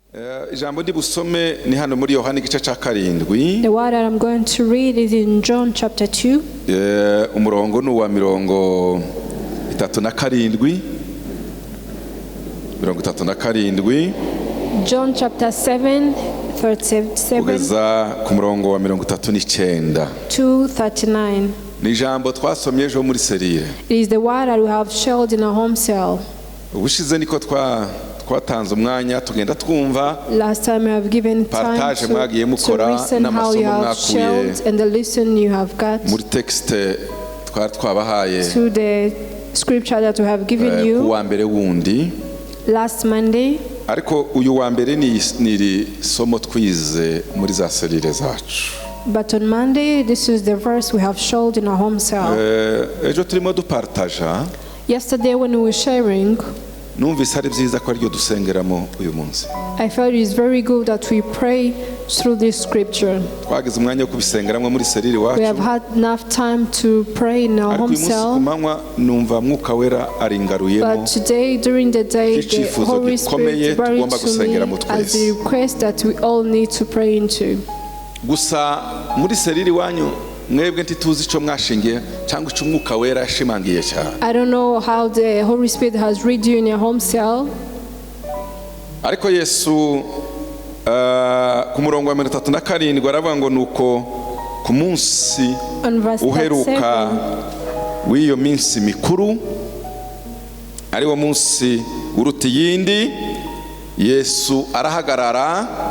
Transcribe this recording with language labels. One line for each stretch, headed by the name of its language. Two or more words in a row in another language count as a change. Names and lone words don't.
Kinyarwanda: Ijambo ndi busome ni hano muri Yohana igice cya 7.
English: The word that I'm going to read is in John chapter 2.
Kinyarwanda: Umurongo ni uwa 37.
English: John chapter 7, 37
Kinyarwanda: kugeza ku murongo wa 39. 2:39. Ni ijambo twasomye ejo muri serire.
English: It is the word that we have shared in our home cell.
Kinyarwanda: Ubushize niko twatanze umwanya tugenda twumva.
English: Last time I have given time to listen how you have shared and the lesson you have got
Kinyarwanda: muri texte twabahaye
English: to the scripture that we have given you
Kinyarwanda: kuwa mbere wundi
English: last Monday.
Kinyarwanda: Ariko uyu wa mbere ni somo twize muri za serire zacu.
English: But on Monday, this is the verse we have showed in our home cell.
Kinyarwanda: Ejo turimo dupartaja.
English: Yesterday when we were sharing,
Kinyarwanda: numvise ari byiza ko ariyo dusengeramo uyu munsi.
English: I felt it is very good that we pray through this scripture.
Kinyarwanda: Twagize umwanya wo kubisengeramo muri serire wacu.
English: We have had enough time to pray in our home cell.
Kinyarwanda: Numva mwuka wera aringaruyemo.
English: But today during the day, the Holy Spirit brought to me as a request that we all need to pray into.
Kinyarwanda: Gusa muri serire wanyu mwebwe ntituzi ico mwashingiye cyangwa ico mwuka wera yashimangiye cyane.
English: I don't know how the Holy Spirit has read you in your home cell.
Kinyarwanda: Ariko Yesu ku murongo wa 37 aravuga ngo nuko ku munsi uheruka w'iyo minsi mikuru ari wo munsi uruta yindi, Yesu arahagarara